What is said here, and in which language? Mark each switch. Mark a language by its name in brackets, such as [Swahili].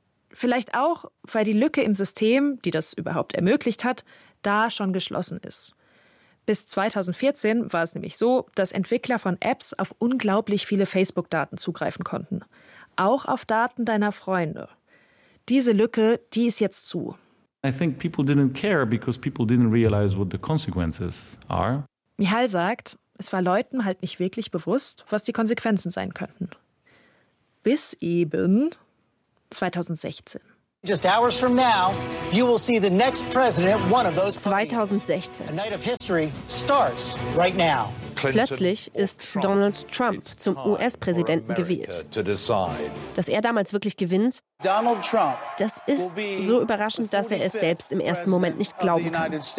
[German] Vielleicht auch, weil die Lücke im System, die das überhaupt ermöglicht hat, da schon geschlossen ist. Bis 2014 war es nämlich so, dass Entwickler von Apps auf unglaublich viele Facebook-Daten zugreifen konnten. Auch auf Daten deiner Freunde. Diese Lücke, die ist jetzt zu. [English] I think people didn't care because people didn't realize what the consequences are. [German] Michal sagt, es war Leuten halt nicht wirklich bewusst, was die Konsequenzen sein könnten. Bis eben 2016. [English] Just hours from now, you will see the next president, one of those 2016. A night of history starts right now. [German] Plötzlich ist Donald Trump zum US-Präsidenten gewählt. Dass er damals wirklich gewinnt, das ist so überraschend, dass er es selbst im ersten Moment nicht glauben kann.